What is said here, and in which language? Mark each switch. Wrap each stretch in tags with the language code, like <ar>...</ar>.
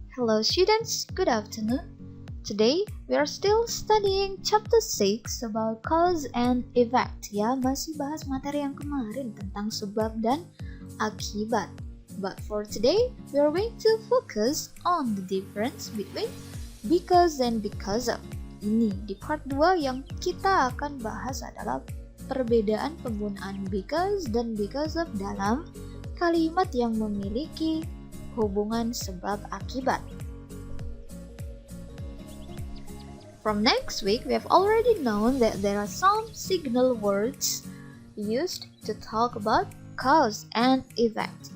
<en>Hello students, good afternoon. Today we are still studying chapter 6 about cause and effect.</en> <id>Ya, masih bahas materi yang kemarin tentang sebab dan akibat.</id> <en>But for today, we are going to focus on the difference between because and because of.</en> <id>Ini di part 2 yang kita akan bahas adalah perbedaan penggunaan because dan because of dalam kalimat yang memiliki hubungan sebab akibat.</id> <en>From next week, we have already known that there are some signal words used to talk about cause and effect.</en>